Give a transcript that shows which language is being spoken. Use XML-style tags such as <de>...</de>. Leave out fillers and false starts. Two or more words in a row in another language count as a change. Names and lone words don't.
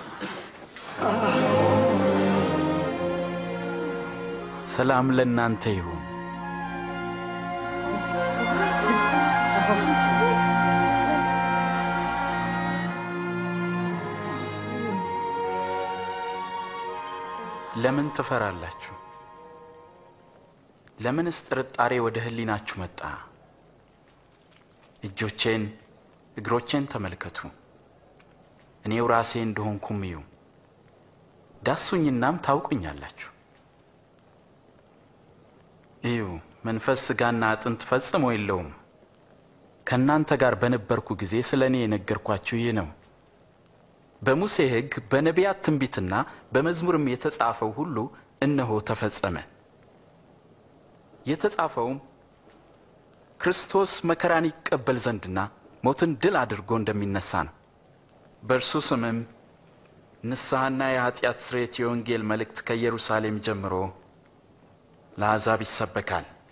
<am>ሰላም ለእናንተ ይሁን። ለምን ትፈራላችሁ? ለምንስ ጥርጣሬ ወደ ህሊናችሁ መጣ? እጆቼን እግሮቼን ተመልከቱ፣ እኔው ራሴ እንደሆንኩም እዩ። ዳሱኝናም ታውቁኛላችሁ። እዩ፣ መንፈስ ሥጋና አጥንት ፈጽሞ የለውም። ከእናንተ ጋር በነበርኩ ጊዜ ስለኔ የነገርኳችሁ ይህ ነው። በሙሴ ሕግ በነቢያት ትንቢትና በመዝሙርም የተጻፈው ሁሉ እነሆ ተፈጸመ። የተጻፈውም ክርስቶስ መከራን ይቀበል ዘንድና ሞትን ድል አድርጎ እንደሚነሳ ነው። በእርሱ ስምም ንስሐና የኃጢአት ስርየት የወንጌል መልእክት ከኢየሩሳሌም ጀምሮ ለአሕዛብ ይሰበካል።</am>